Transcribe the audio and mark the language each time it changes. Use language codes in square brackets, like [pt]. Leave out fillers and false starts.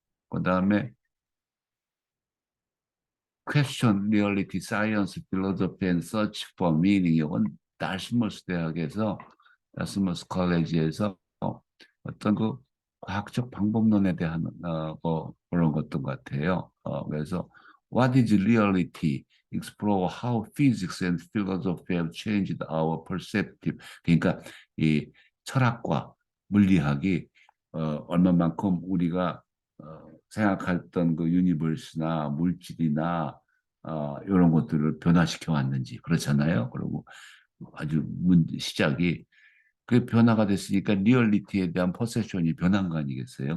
[ko] 그다음에 [en] Question Reality Science Philosophy and Search for Meaning. [ko] 이건 다스머스 대학에서 다스머스 컬리지에서 어떤 그 과학적 방법론에 대한 그런 것들 같아요. 그래서 [en] What is reality? Explore how physics and philosophy have changed our perspective. [ko] 그러니까 이 철학과 물리학이 얼마만큼 우리가 생각했던 그 유니버스나 물질이나 이런 것들을 변화시켜 왔는지 그렇잖아요. 그리고 아주 시작이 그 변화가 됐으니까 리얼리티에 대한 퍼셉션이 변한 거 아니겠어요?